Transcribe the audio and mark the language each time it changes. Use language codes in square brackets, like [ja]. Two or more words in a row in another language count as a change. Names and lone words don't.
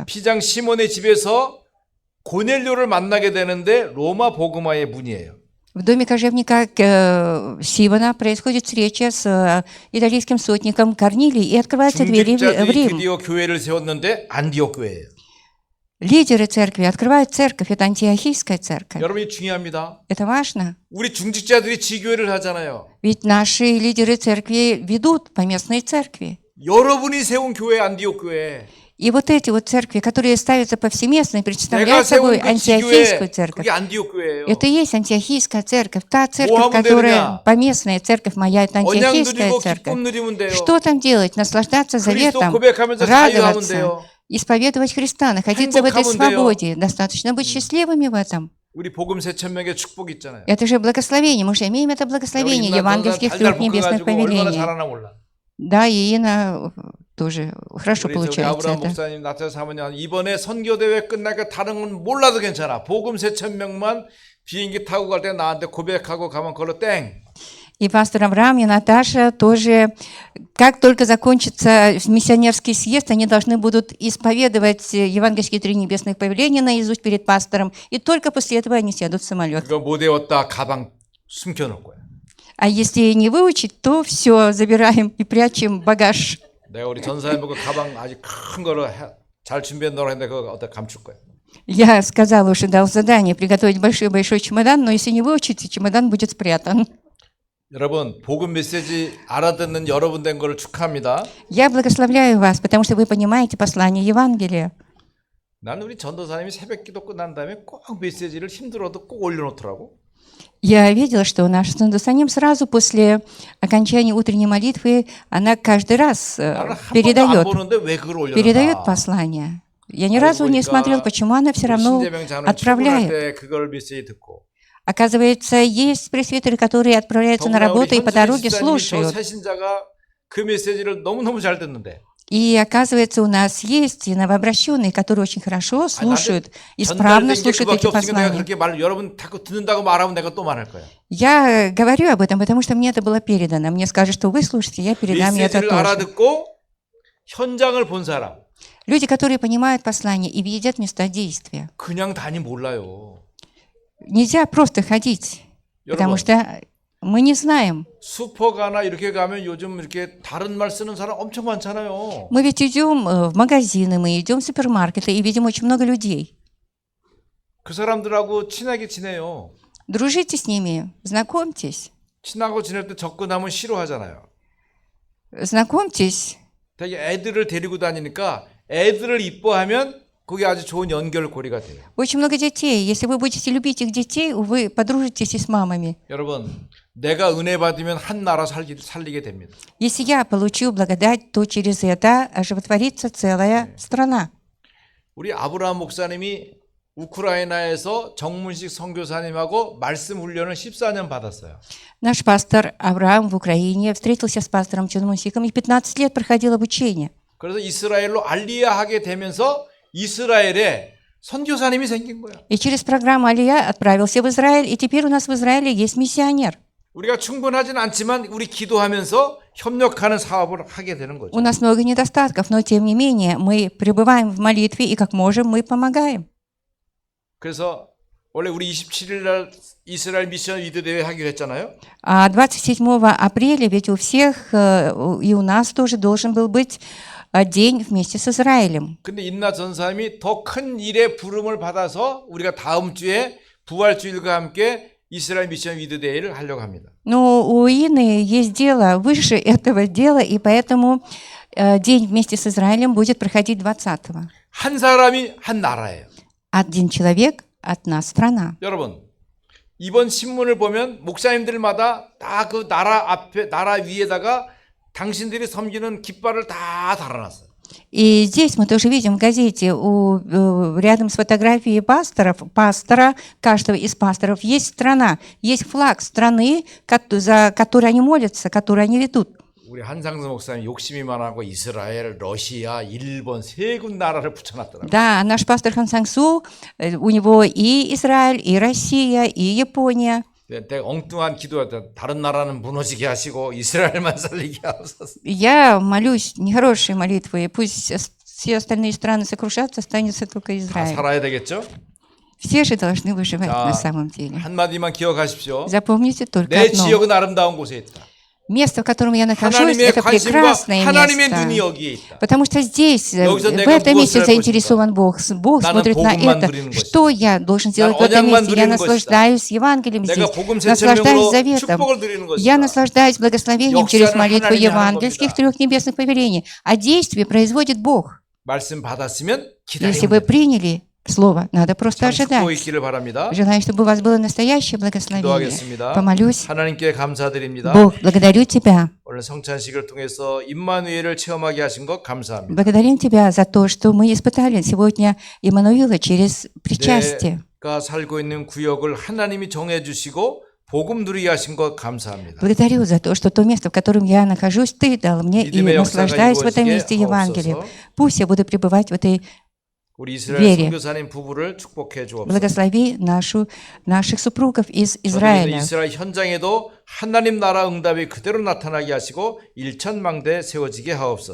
[ko] 피장 시몬의 집에서 고넬료를 만나게 되는데 로마 복음화의 문이에요. [ru] В доме кожевника Сивана происходит встреча с итальянским сотником Корнилий и открываются двери в [ko] 중직자들이 [ru] Рим. [ko] 드디어 교회를 세웠는데 안디옥 교회예요. [ru] Лидеры церкви открывают церковь, это антиохийская церковь. [ko] 여러분이 중요합니다. [ru] Это важно, [ko] 우리 중직자들이 지교회를 하잖아요. [ru] ведь наши лидеры церкви ведут поместные церкви. [ko] 여러분이 세운 교회 안디옥 교회. [ru] И вот эти вот церкви, которые ставятся повсеместно и [ko] 내가 [ru] представляют [ko] 세운 [ru] собой [ko] 그 [ru] антиохийскую [ko] 지교회 [ru] церковь. [ko] 그게 안디옥 교회예요. [ru] Это и есть антиохийская церковь. Та [ko] 뭐 [ru] церковь, [ko] 하면 [ru] которая [ko] 되느냐? [ru] поместная церковь моя, это [ko] 언양 [ru] антиохийская [ko] 누리고 [ru] церковь. [ko] 기쁨 누리면 돼요. [ru] Что там делать? Наслаждаться [ko] 그리스도 [ru] заветом, [ko] 고백하면서 자유하면 [ru] радоваться, [ko] 돼요. [ru] исповедовать Христа, находиться в этой [ko] 행복하면 [ru] свободе. Достаточно быть счастливыми в этом. [ko] 우리 복음 세천명의 축복 있잖아요. [ru] Это же благословение. Мы же имеем это благословение евангельских [ko] 달달 [ru] трех небесных [ko] 볶아가지고 얼마나 [ru] повелений. [ko] 잘하나 몰라. [ru] Да, и Инна тоже хорошо [ko] 우리 [ru] получается [ko] 아브라함 [ru] это. [ko] 목사님, 나태주 사모님 이번에 선교 대회 끝나니까 다른 건 몰라도 괜찮아. 복음 세천명만 비행기 타고 갈 때 나한테 고백하고 가면 그걸로 땡. [ru] И пастор Авраам и Наташа тоже, как только закончится миссионерский съезд, они должны будут исповедовать евангельские три небесных повеления наизусть перед пастором, и только после этого они сядут в самолет. [ko] 그거 못 외웠다 가방 숨겨놓을 거야. [ru] А если не выучить, то все, забираем и прячем багаж. [ko] 내가 우리 전사님 보고 가방 아주 큰 거로 잘 준비해 놓으라 했는데 그거 어디다 감출 거야. [ru] Я сказала уже, дал задание приготовить большой-большой чемодан, но если не выучите, чемодан будет спрятан. [ko] 여러분 복음 메시지 알아듣는 여러분 된 거를 축하합니다. [ru] Я благословляю вас, потому что вы понимаете послание Евангелия. [ko] 나는 우리 전도사님이 새벽기도 끝난 다음에 꼭 메시지를 힘들어도 꼭 올려놓더라고. [ru] Я видела, что наш Сандусаним сразу после окончания утренней молитвы, она каждый раз [ko] 나는 한 번도 안 [ru] передает [ko] 보는데 왜 그걸 올려놓나? [ru] послание. Я ни разу не смотрел, почему она все равно [ko] 신재병 장로님 출근할 [ru] отправляет. [ko] 때 그걸 메시지 듣고 [ru] Оказывается, есть пресвитеры, которые отправляются на [ko] 더구나 우리 [ru] работу и по [ko] 현준희 [ru] дороге [ko] 집사님이 저 [ru] слушают. [ko] 새신자가 그 메시지를 너무너무 잘 듣는데 [ru] И оказывается, у нас есть и новообращенные, которые очень хорошо слушают, [ko] 전달된 [ru] исправно [ko] 게 [ru] слушают [ko] 그밖에 [ru] эти [ko] 없으니까 내가 [ru] послания. [ko] 그렇게 말 여러분 자꾸 듣는다고 말하면 내가 또 말할 거야. [ru] Я говорю об этом, потому что мне это было передано. Мне скажут, что вы слушаете, я передам это [ko] 메시지를 [ru] тоже. [ko] 알아듣고 현장을 본 사람 [ru] Люди, которые понимают послание и видят места действия. [ko] 그냥 다니 몰라요. [ru] Нельзя просто ходить, потому [ko] 여러분 [ru] что мы не знаем. [ko] 슈퍼가나 이렇게 가면 요즘 이렇게 다른 말 쓰는 사람 엄청 많잖아요. [ru] Мы ведь идем в магазины, мы идем в супермаркеты и видим очень много людей. [ko] 그 사람들하고 친하게 지내요. [ru] Дружите с ними, знакомьтесь. [ko] 친하고 지낼 때 접근하면 싫어하잖아요. [ru] Знакомьтесь. [ko] 되게 애들을 데리고 다니니까 애들을 이뻐하면 그게 아주 좋은 연결고리가 돼요. [ru] Очень много детей. Если вы будете любить их детей, вы подружитесь и с мамами. [ko] 여러분, 내가 은혜 받으면 한 나라 살리게 됩니다. [ru] Если я получу благодать, то через это оживотворится целая страна. [ko] 우리 아브라함 목사님이 우크라이나에서 정문식 선교사님하고 말씀 훈련을 14년 받았어요. [ru] Наш пастор Авраам в Украине встретился с пастором Чонмунсиком и 15 лет проходил обучение. [ko] 그래서 이스라엘로 알리야하게 되면서 이스라엘에 선교사님이 생긴 거야. [ru] И через программу Алия отправился в Израиль, и теперь у нас в Израиле есть миссионер. [ko] 우리가 충분하진 않지만 우리 기도하면서 협력하는 사업을 하게 되는 거죠. [ru] У нас много недостатков, но тем не менее мы пребываем в молитве, и как можем, мы помогаем. [ko] 그래서 원래 우리 27일 날 이스라엘 [en] mission with [ko] 대회 하기로 했잖아요. [ru] А 27 апреля ведь у всех, и у нас тоже должен был быть день вместе с Израилем. [ko] 근데 인나 전사님이 더 큰 일의 부름을 받아서 우리가 다음 주에 부활주일과 함께 이스라엘 [en] mission with [ko] 대회를 하려고 합니다. [ru] Но у Ины есть дело выше этого дела, и поэтому день вместе с Израилем будет проходить 20-го. [ko] 한 사람이 한 나라예요. [ru] Один человек, одна страна. [ko] 여러분, 이번 신문을 보면 목사님들마다 다 그 나라 앞에 나라 위에다가 당신들이 섬기는 깃발을 다 달아놨어요. [ru] И здесь мы тоже видим в газете, рядом с фотографией пастора, каждого из пасторов, есть страна, есть флаг страны, за которой они молятся, которую они ведут. [ko] 우리 한상수 목사님 욕심이 많아고 이스라엘, 러시아, 일본 세 군 나라를 붙여놨더라고요. [ru] Да, наш пастор Хан Сангсу, у него и Израиль, и Россия, и Япония. [ko] 내가 엉뚱한 기도했다. 다른 나라는 무너지게 하시고 이스라엘만 살리게 하소서. [ru] Я молюсь нехорошие молитвы, пусть все остальные страны сокрушатся, останется только [ko] 다 [ru] Израиль. [ko] 살아야 되겠죠? [ru] Все же должны выживать [ko] 자, [ru] на самом деле. [ko] 한마디만 기억하십시오. [ru] Запомните только [ko] 내 [ru] одно. [ko] 지역은 아름다운 곳에 있다. [ru] Место, в котором я нахожусь, [ko] 하나님의 [ru] это [ko] 관심과 [ru] прекрасное [ko] 하나님의 [ru] место. [ko] 눈이 여기에 있다. [ru] Потому что здесь, [ko] 여기서 [ru] в [ko] 내가 [ru] этом месте [ko] 무엇을 할 [ru] заинтересован Бог. Бог [ko] 나는 [ru] смотрит на [ko] 복음만 [ru] это. [ko] 누리는 [ru] Что я должен делать в этом [ko] 언약만 [ru] месте? Я [ko] 누리는 [ru] наслаждаюсь Евангелием здесь, [ko] 내가 복음 [ru] наслаждаюсь [ko] 세천명으로 [ru] заветом. [ko] 축복을 드리는 것이다. [ru] Я наслаждаюсь благословением через [ko] 역사는 [ru] молитву [ko] 하나님이 하는 [ru] евангельских [ko] 겁니다. [ru] трех небесных повелений. А действие производит Бог. [ko] 말씀 받았으면 [ru] Если вы [ko] 기다리면 [ru] приняли слово, надо просто [ko] 참 축복이 [ru] ожидать. [ko] 있기를 바랍니다. [ru] Желаю, чтобы у вас было настоящее благословение. [ko] 기도하겠습니다. [ru] Помолюсь. [ko] 하나님께 감사드립니다. [ru] Бог, благодарю Тебя. [ko] 오늘 성찬식을 통해서 임마누엘을 체험하게 하신 것 감사합니다. [ru] Благодарим Тебя за то, что мы испытали сегодня Иммануила через причастие. [ko] 내가 살고 있는 구역을 하나님이 정해주시고 복음 누리게 하신 것 감사합니다. [ru] Благодарю за то, что то место, в котором я нахожусь, Ты дал мне, и [ko] 믿음의 역사가 [ru] наслаждаюсь в этом [ko] 이루어지게 [ru] месте Евангелием. [ko] 하옵소서. [ru] Пусть я буду пребывать в этой [ko] 우리 이스라엘 [ru] вере. [ko] 선교사님 부부를 축복해 주옵소서. [ru] Благослови наших супругов из [ko] 저는 [ru] Израиля. [ko] 이스라엘 현장에도 하나님 나라 응답이 그대로 나타나게 하시고 일천망대 세워지게 하옵소서.